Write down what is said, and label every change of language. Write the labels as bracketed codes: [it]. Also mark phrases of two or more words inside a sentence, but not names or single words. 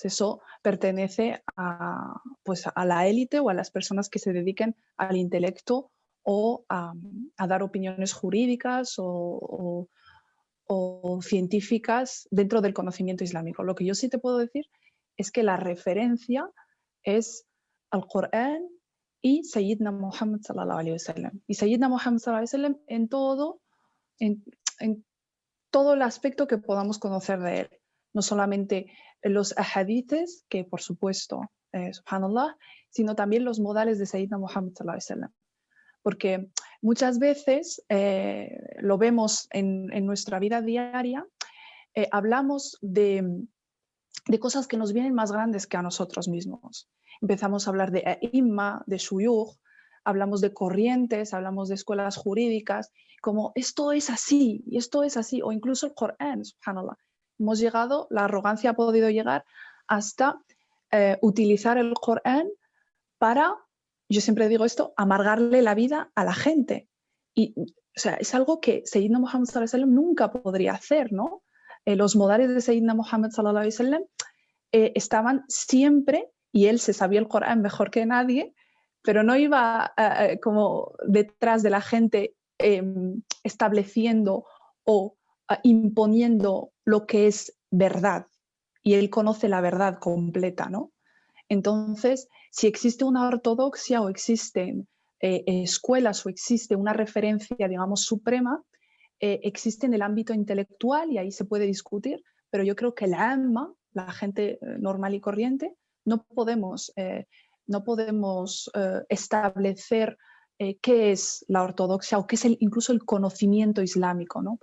[es] Eso pertenece pues a la élite o a las personas que se dediquen al intelecto o a dar opiniones jurídicas o científicas dentro del conocimiento islámico. Lo que yo sí te puedo decir es que la referencia es al Corán y [ar] سيدنا محمد صلى الله عليه وسلم. [es] Y [ar] سيدنا محمد صلى الله عليه وسلم [es] en todo el aspecto que podamos conocer de él. No solamente los ahadices, que por supuesto, subhanallah, sino también los modales de [ar] سيدنا محمد صلى الله عليه وسلم. [es] Porque muchas veces lo vemos en nuestra vida diaria, hablamos de cosas que nos vienen más grandes que a nosotros mismos. Empezamos a hablar de a'imma, de shuyukh, hablamos de corrientes, hablamos de escuelas jurídicas, como esto es así, y esto es así, o incluso el Corán, subhanallah. Hemos llegado, la arrogancia ha podido llegar hasta utilizar el Corán para, yo siempre digo esto, amargarle la vida a la gente. Y, o sea, es algo que [ar] سيدنا محمد صلى الله عليه وسلم [es] nunca podría hacer, ¿no? Los modales de [ar] سيدنا محمد صلى الله عليه وسلم [es] estaban siempre, y él se sabía el Corán mejor que nadie, pero no iba como detrás de la gente estableciendo o imponiendo lo que es verdad. Y él conoce la verdad completa, ¿no? Entonces, si existe una ortodoxia o existen escuelas o existe una referencia, digamos, suprema, existe en el ámbito intelectual y ahí se puede discutir, pero yo creo que la alma, la gente normal y corriente, no podemos establecer qué es la ortodoxia o qué es incluso el conocimiento islámico, ¿no?